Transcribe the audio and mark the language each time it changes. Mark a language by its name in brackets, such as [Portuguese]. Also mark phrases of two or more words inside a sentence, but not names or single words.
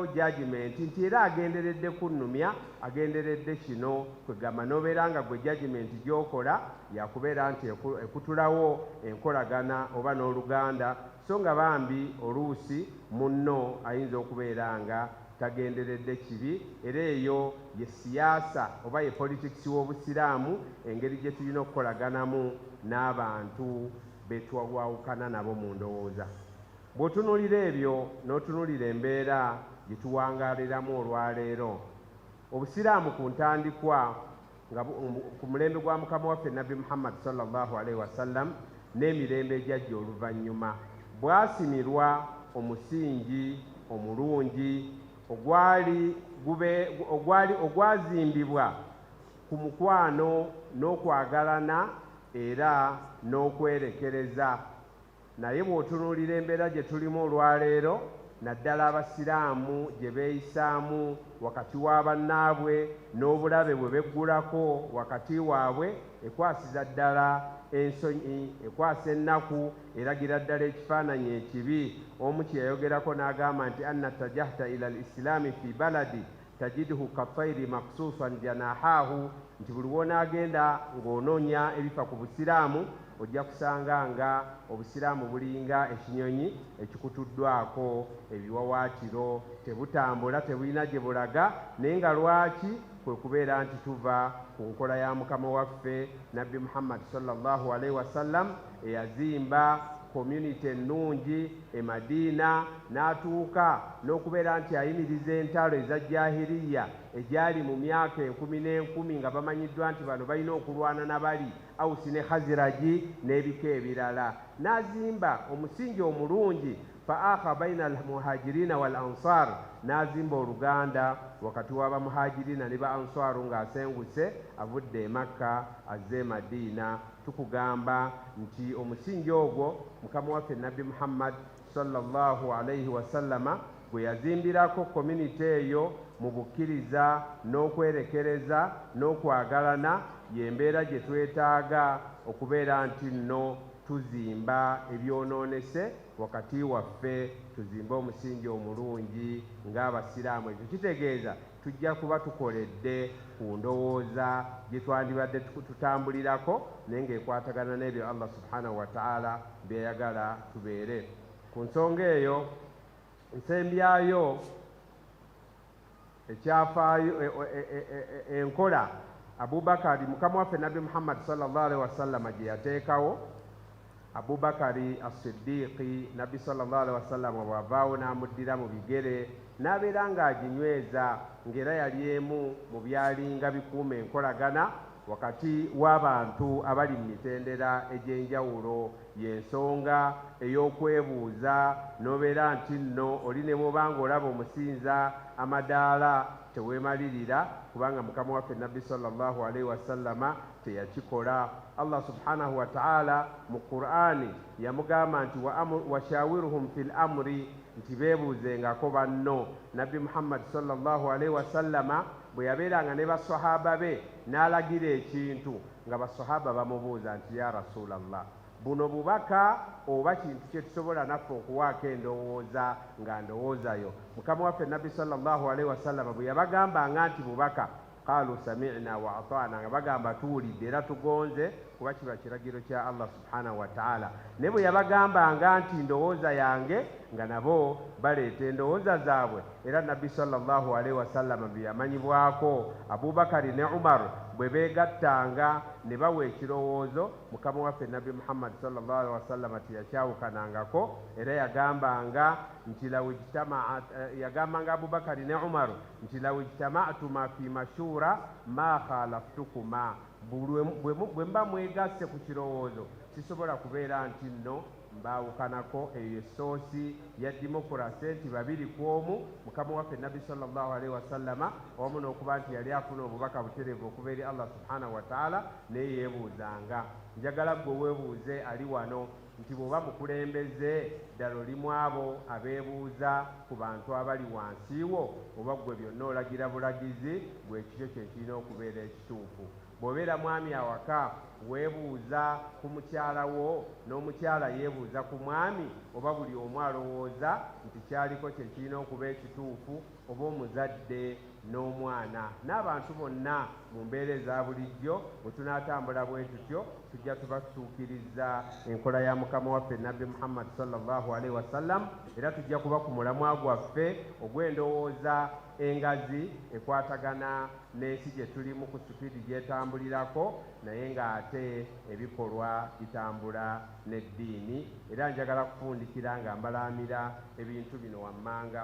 [Ganda] judgment nti era agenderedde kunnumya, agenderedde kino, kwegamba n'obeera nga gwe judgment gy'okola yakubeera nti ekutulawo enkolagana oba n'oluganda, so nga bambi oluusi munno ayinza okubeera nga tagenderedde kibi, era eyo ye siyaasa oba ye politics w'obusiraamu, engeri gye tulina okukolaganamu n'abantu betwawukana nabo mu ndowooza. Bw'otunuulira ebyo n'otunuulira embeera gye tuwangaaliramu olwaleero, obusiraamu ku ntandikwa nga ku mulembe gwa mukama waffe Nabbi Muhammad [Arabic] صلى الله عليه وسلم [Ganda] n'emirembe egyajja oluvannyuma bwasimirwa omusingi omulungi ogwazimbibwa ku mukwano n'okwagalana era n'okwerekereza. Naye bw'otunuulira embeera gye tulimu olwaleero, naddala abasiraamu gye beeyisaamu wakati wa bannaabwe n'obulabe bwe beggulako wakati waabwe, ekwasiza ddala ensonyi, ekwasa ennaku, eragira ddala ekifaananyi ekibi. Omu kye yayogerako n'agamba nti [Arabic] أنّى اتجهت إلى الإسلام في بلدٍ تجده كطيرٍ مقصوصٍ جناحه, [Ganda] nti buli w'onaagenda ng'onoonya ebifa ku busiraamu ojja kusanga nga obusiraamu bulinga ekinyonyi ekikutuddwako ebiwawaatiro, tebutambula, tebulina gye bulaga, naye nga lwaki? Kwe kubeera nti tuva ku nkola ya mukama waffe Nabbi Muhammad [Arabic] صلى الله عليه وسلم [Ganda] eyazimba community ennungi e Madiina, n'atuuka n'okubeera nti ayimiriza entalo eza jahiliya egyali mu myaka 10,000 nga bamanyiddwa nti bano balina okulwana na bali Awusi ne Khaziraji n'ebika ebirala. N'azimba omusingi omulungi [Arabic] فآخى بين المهاجرين والأنصار, [Ganda] n'azimba oluganda wakati w'abamuhajirina ne ba answaru ng'asenguse avudde e Makka azze e Madiina. Tukugamba nti omusingi ogwo mukama waffe Nabbi Muhammad [Arabic] صلى الله عليه وسلم [Ganda] gwe yazimbirako community eyo mu bukkiriza n'okwerekereza n'okwagalana y'embeera gye twetaaga okubeera nti nno tuzimba ebyonoonese wakati waffe, tuzimbe omusingi omulungi ng'abasiraamu. Ekyo kitegeeza tujja kuba tukoledde ku ndowooza gye twandibadde tutambulirako naye ng'ekwatagana n'ebyo [Arabic] الله سبحانه وتعالى [Ganda] byeyagala tubeere. Ku nsonga eyo nsembyayo ekyafaayo enkola Abubakari mukama waffe Nabbi Muhammad [Arabic] صلى الله عليه وسلم [Ganda] gye yateekawo. Abubakari as-Siddiqi Nabbi [Arabic] صلى الله عليه وسلم [Ganda] bw'avaawo n'amuddira mu bigere n'abeera ng'aginyweza, ng'era yali emu mu byalinga bikuuma enkolagana wakati w'abantu abali mu mitendera egy'enjawulo. Y'ensonga ey'okwebuuza n'obeera nti nno oli ne bw'obanga olaba omusinza amadaala teweemalirira, kubanga mukama waffe Nabbi [Arabic] صلى الله عليه وسلم [Ganda] teyakikola. [Arabic] الله سبحانه وتعالى [Ganda] mu Qur'ani yamugamba nti [Arabic] وشاورهم في الأمر, [Ganda] nti beebuuzengako banno. Nabbi Muhammad [Arabic] صلى الله عليه وسلم [Ganda] bwe yabeeranga ne basahaba be n'alagira ekintu nga basahaba bamubuuza nti [Arabic] يا رسول الله, [Ganda] buno bubaka oba kintu kye tusobola naffe okuwaako endowooza nga ndowoozayo? Mukama waffe Nabbi [Arabic] صلى الله عليه وسلم [Ganda] bwe yabagambanga nti bubaka, [Arabic] قالوا سمعنا وأطعنا, [Ganda] nga bagamba tuwulidde era tugonze, kuba kiba kiragiro kya [Arabic] الله سبحانه وتعالى. [Ganda] Ne bwe yabagambanga nti ndowooza yange, nga nabo baleeta endowooza zaabwe. Era Nabbi [Arabic] صلى الله عليه وسلم [Ganda] bye yamanyibwako Abubakari ne Umar bwe beegattanga ne bawa ekirowoozo, mukama waffe Nabbi Muhammad [Arabic] صلى الله عليه وسلم [Ganda] teyakyawukanangako. Era yagambanga nti yagambanga Abubakari ne Umar nti [Arabic] لو اجتمعتما في مشورة ما خالفتكما, [Ganda] bwe mba mwegasse ku kirowoozo sisobola kubeera nti nno mbaawukanako. Eyo essoosi ya demokrasi nti babiri ku omu, mukama waffe Nabbi [Arabic] صلى الله عليه وسلم [Ganda] wamu n'okuba nti yali afuna obubaka butereevu okuva eri [Arabic] الله سبحانه وتعالى, [Ganda] naye yeebuuzanga. Njagala gwe weebuuze ali wano nti bw'oba mukulembeze ddala oli mu abo abeebuuza ku bantu abali wansi wo, oba gwe byonna olagira bulagizi, gwe ekikyo kye kirina okubeera ekituufu. Bw'obeera mwami awaka weebuuza ku mukyala wo n'omukyala yeebuuza ku mwami, oba buli omu alowooza nti kyaliko kye kirina okuba ekituufu, oba omuzadde n'omwana n'abantu bonna mu mbeera eza bulijjo, bwe tunaatambula bwe tutyo tujja tuba tutuukiriza enkola ya mukama waffe Nabbi Muhammad [Arabic] صلى الله عليه وسلم, [Ganda] era tujja kuba ku mulamwa gwaffe ogw'endowooza engazi ekwatagana n'ensi gye tulimu ku sipiidi gyetambulirako, naye ng'ate ebikolwa bitambula n'eddiini. Era njagala kufundikira nga mbalaamira ebintu bino wammanga.